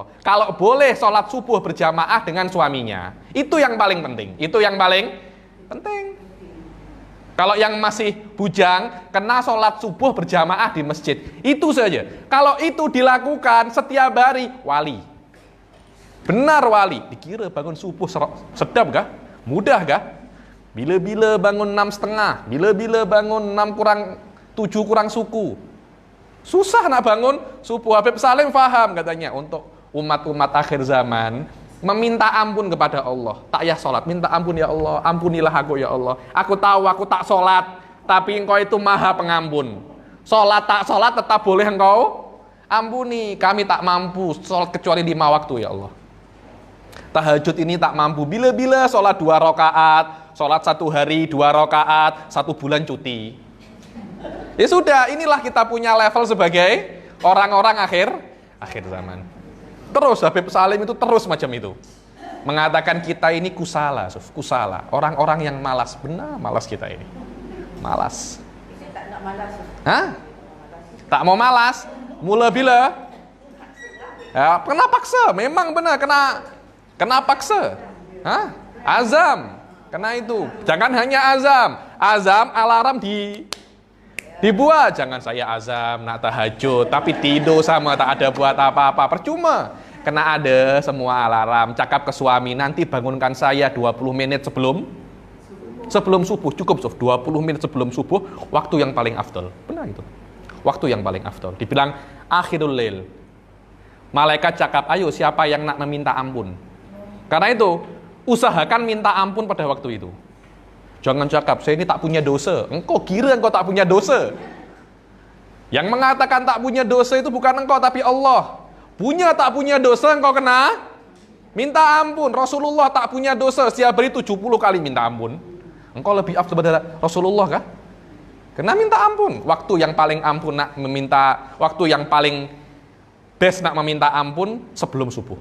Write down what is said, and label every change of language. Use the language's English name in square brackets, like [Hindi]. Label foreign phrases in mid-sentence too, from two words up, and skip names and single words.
[Malay] Kalau boleh sholat subuh berjamaah dengan suaminya, itu yang paling penting. Itu yang paling penting. Kalau yang masih bujang, kena sholat subuh berjamaah di masjid. Itu saja. Kalau itu dilakukan setiap hari, wali. Benar wali. Dikira bangun subuh sedap kah? Mudah kah? Bila-bila bangun 6.30, bila-bila bangun 7 kurang suku. Susah nak bangun subuh. Habib Salim faham katanya, untuk umat-umat akhir zaman meminta ampun kepada Allah. Takyah sholat, minta ampun ya Allah, ampunilah aku ya Allah. Aku tahu aku tak sholat, tapi engkau itu maha pengampun. Sholat tak sholat tetap boleh engkau ampuni. Kami tak mampu sholat kecuali 5 waktu ya Allah. Tahajud ini tak mampu. Bila-bila sholat 2 rakaat, sholat 1 hari 2 rakaat, 1 bulan cuti. Ya sudah, inilah kita punya level sebagai orang-orang akhir zaman. Terus Habib Salim itu terus macam itu. Mengatakan kita ini kusala. Orang-orang yang malas. Benar malas kita ini. Malas. Tak nak malas. Hah? Tak mau malas. Mula bila? Ya, kena paksa. Memang benar kena paksa. Hah? Azam. Kena itu. Jangan hanya azam. Azam alarm dibuat. Jangan saya azam nak tahajud tapi tidur sama tak ada buat apa-apa, percuma. Kena ada semua alarm. Cakap ke suami, nanti bangunkan saya 20 menit sebelum subuh. Cukup 20 menit sebelum subuh, waktu yang paling afdal. Benar itu. Waktu yang paling afdal. Dibilang [Arabic] آخر الليل. [Malay] Malaikat cakap, ayo siapa yang nak meminta ampun. Karena itu usahakan minta ampun pada waktu itu. Jangan cakap, saya ini tak punya dosa. Engkau kira engkau tak punya dosa? Yang mengatakan tak punya dosa itu bukan engkau, tapi Allah. Tak punya dosa, engkau kena minta ampun. Rasulullah tak punya dosa, setiap hari 70 kali minta ampun. Engkau lebih afdal daripada Rasulullah kah? Kena minta ampun. Waktu yang paling best nak meminta ampun sebelum subuh.